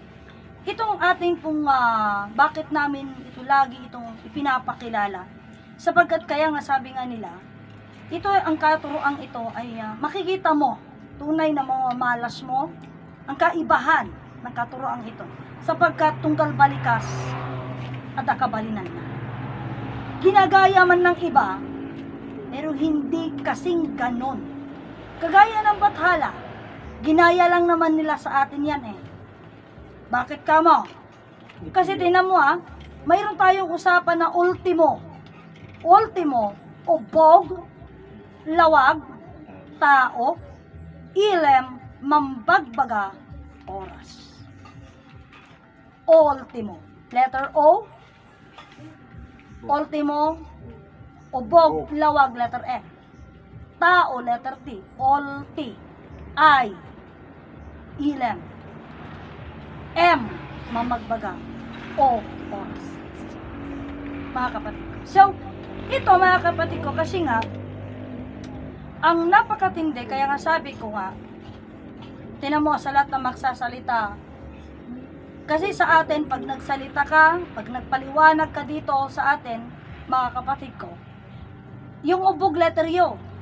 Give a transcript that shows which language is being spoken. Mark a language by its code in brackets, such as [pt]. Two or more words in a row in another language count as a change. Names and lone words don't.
[tl] Itong ating pong, bakit namin ito lagi itong ipinapakilala, sapagkat kaya nga sabi nga nila, ito ang katuroang ito ay makikita mo, tunay na mamamalas mo, ang kaibahan ng katuroang ito, sapagkat tunggal balikas at akabalinan na. Ginagaya man ng iba, pero hindi kasing ganon. Kagaya ng Bathala, ginaya lang naman nila sa atin yan eh. Bakit ka mo? Kasi tinan mo mayroon tayong usapan na ultimo, ubog, lawag, tao, ilem, mambagbaga, oras. Ultimo. [en] Letter O, [tl] ultimo, ubog, lawag, [en] letter F. [tl] Tao, [en] letter T. [tl] Ulti. I, ilem. M, mamagbaga. O, oras. Mga kapatid ko. So, ito mga kapatid ko, kasi nga, ang napakatindi, kaya nga sabi ko nga, tinan mo sa lahat na magsasalita, kasi sa atin, pag nagsalita ka, pag nagpaliwanag ka dito sa atin, mga kapatid ko, yung ubog, [en] letter U.